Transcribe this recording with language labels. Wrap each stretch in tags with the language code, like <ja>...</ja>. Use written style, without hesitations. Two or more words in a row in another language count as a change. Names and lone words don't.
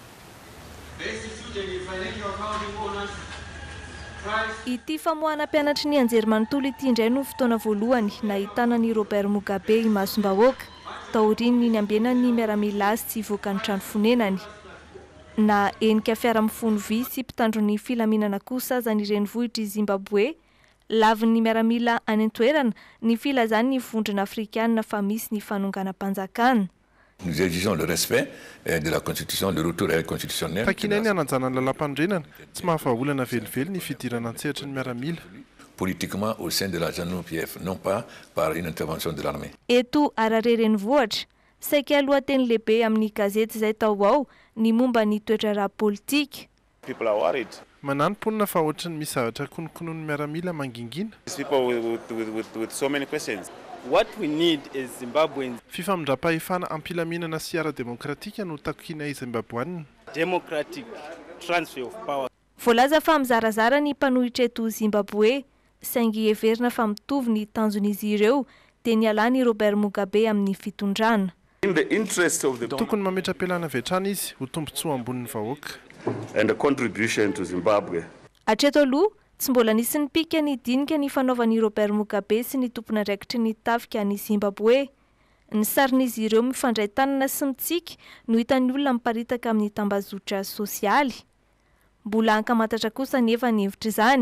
<mg>Ity famoahana mpianatry ny anjerimanontolo ity indray no fotoana voalohany nahitana ny Robert Mugabe imasom-bahoaka taoriny ny ambenan'ny miaramila azy tsy voaka ny trano fonenany. Na enika fiara-mifono vy sy mpitandro ny filaminana kosa aza ny renivohitry Zimbabwe, lavin'ny miaramila any an-toerana ny filazany ny vondrona afrikanina fa misy ny fanonganam-panjakana.</mg> <fr>Nous exigeons le respect de la Constitution, le retour à la constitutionnelle.</fr> <mg>Takinay ny ananjanany lalam-pandrenana, tsy mahafaholana velively ny fidirana an-tsehatra ny miaramila.</mg> <fr>Politiquement au sein de la ZANU-PF, non pas par une intervention de l'armée.</fr> <mg>Eto Harare renivohitra, saika lohateny lehibe amin'ny gazety izay tao ao ny momba ny toetra politika.</mg> <en>People are worried.</en> <mg>Manamponina fa ohatrany misy zavatra konokonon'ny miaramila mangingina.</mg> <en>People with so many questions. What we need is Zimbabweans.</en> <mg>Fifamindra-pahefana ampilaminana sy ara-demokratika no takinay Zimbabweanina.</mg> <en>Democratic transfer of power.</en> <mg>Voalaza fa mizarazara ny mpanohitra eto Zimbabwe, saingy heverina fa mitovy ny tanjon'izy ireo dia nialany Robert Mugabe amin'ny fitondrana. Tokony mametra-pialana avy hatrany izy ho tombontsoa ambonin'ny vahoaka.</mg> <en>And a contribution to Zimbabwe.</en> <mg>Hatreto aloha tsy mbola nisy nipiaka nidinika ny fanaovan'i Robert Mugabe sy ny tompona andraikitry ny tafika ny Zimbabwe. Ny sarin'izy ireo mifandray tanana sy mitsiky no hitan'ny olona miparitaka amin'ny tambazotra sosialy. Mbola ankamantatra kosa nefa ny hevitra izany.</mg>